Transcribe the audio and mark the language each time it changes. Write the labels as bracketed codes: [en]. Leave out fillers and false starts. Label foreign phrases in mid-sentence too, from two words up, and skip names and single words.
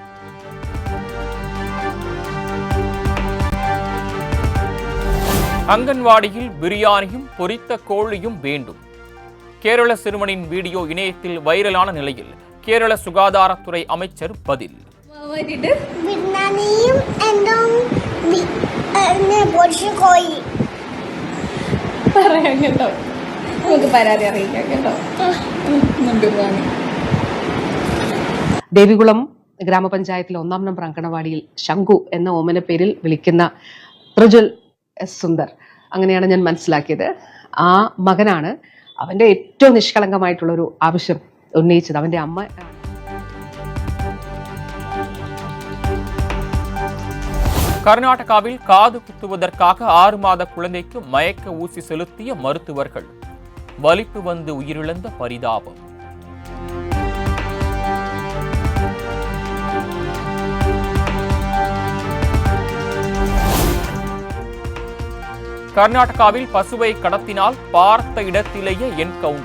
[ta] அங்கன்வாடியில் பிரியாணியும் பொரித்த கோழியும் வேண்டும். கேரள சிறுவனின் வீடியோ இணையத்தில் வைரலான நிலையில் கேரள சுகாதாரத்துறை அமைச்சர் பதில். [ml] ദേവികുളം ഗ്രാമപഞ്ചായത്തിലെ 1-ാം നമ്പർ അങ്കണവാടിയിൽ ശംഖു എന്ന ഓമന പേരിൽ വിളിക്കുന്ന പ്രജ്വൽ എസ് സുന്ദർ, അങ്ങനെയാണ് ഞാൻ മനസ്സിലാക്കിയത്. ആ മകനാണ് അവന്റെ ഏറ്റവും നിഷ്കളങ്കമായിട്ടുള്ള ഒരു ആവശ്യം ഉന്നയിച്ചത്. അവന്റെ അമ്മ [ta] கர்நாடகாவில் காது குத்துவதற்காக 6 மாத குழந்தைக்கு மயக்க ஊசி செலுத்திய மருத்துவர்கள். வலிப்பு வந்து உயிரிழந்த பரிதாபம். கர்நாடகாவில் பசுவை கடத்தினால் பார்த்த இடத்திலேயே என்கவுண்டர்.